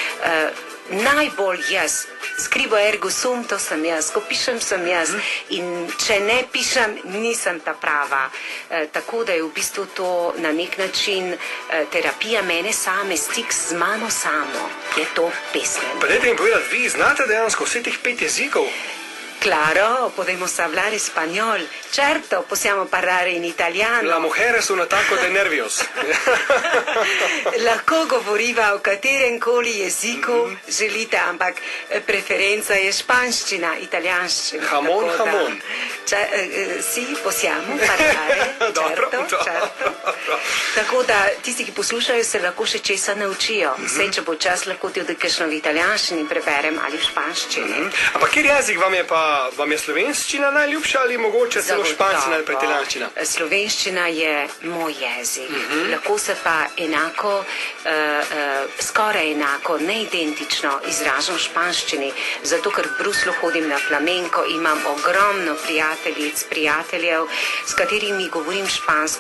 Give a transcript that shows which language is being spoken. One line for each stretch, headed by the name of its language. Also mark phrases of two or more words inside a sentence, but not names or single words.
Slovenian: Najbolj jaz,
Latin: scrivo ergo sum,
Slovenian: to sem jaz, ko pišem sem jaz in če ne pišem, nisem ta prava. Tako da je v bistvu to na nek način terapija mene same, stik z mano samo, je to pesem. Pa dajte mi povedati, vi znate dejansko vse teh 5 jezikov?
Spanish: Claro, podemos hablar español.
Italian: Certo, possiamo parlare in italiano.
Spanish: La mujeres un ataco de nervios.
Slovenian: Lahko govoriva o katerem koli jeziku želite, ampak preferenca je španščina, italijanščina.
Spanish: Hamon.
Italian: Sì, possiamo parlare, certo.
Slovenian: Tako da tisti, ki poslušajo, se lahko še česa naučijo. Sej, če bo čas, lahko tudi kakšno v italijanščini preberem ali v španščini. Ampak kjer jezik vam je slovenščina najljubša ali mogoče celo španščina ali pa italijanščina? Slovenščina je moj jezik. Lahko se pa enako, skoraj enako, neidentično izražam v španščini, zato ker v Bruslu hodim na flamenko, imam ogromno prijateljev, s katerimi govorim špansko.